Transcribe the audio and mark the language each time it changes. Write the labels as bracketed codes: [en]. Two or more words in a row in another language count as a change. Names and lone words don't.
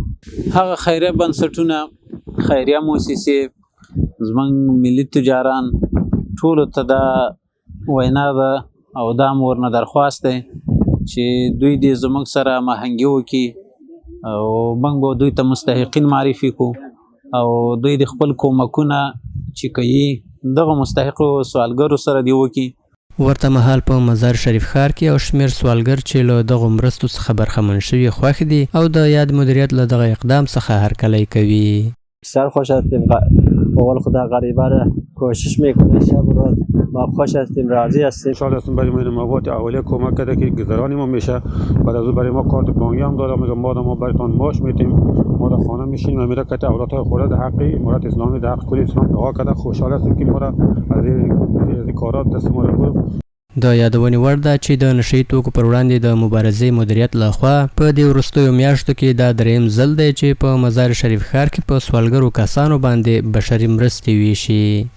[ps] هغه خیریه بنسټونه، خیریه موسسې، زموږ ملي تجاران ټولو ته دا وینا ده او دا مو ورنه درخواست دی چې دوی دې زموږ سره هماهنګي وکړي او موږ به دوی ته مستحقین معرفي کړو او دوی د خپل کومکونه چې کوي دغه مستحقو سوالګرو سره دی وکړي. ورته مهال په مزار شریف ښار کې یو شمېر سوالګر چې له دغو مرستو څخه برخمن شوي خوښ دي او د یاد مدیریت له دغه اقدام څخه هرکلی کوي. [fa] بسیار خوش هستیم، به قول خدا غریبه را کوشش میکنه شب و روز، ما خوش هستیم، راضی هستیم. خوشحال هستیم برای ما مواد اولیه کمک کرده که گذرانی ما میشه. بعد از اون برای ما کارت بانکی هم داده، میگه ما براتون معاش میدیم، ما در خانه میشینیم، میره که اولادهای خورده در حق امارت اسلامی در حق کل اسلام دعا کرده. خوشحال هستیم که ما را از این کارات دست ما را گرفت. [ps] د یادونې وړ ده چې د نشهیي توکو پر وړاندې د مبارزې مدیریت لخوا په دې وروستیو میاشتو کې دا درېیم ځل دی چې په مزار شریف ښار کې په سوالګرو کسانو باندې بشري مرستې ویشي.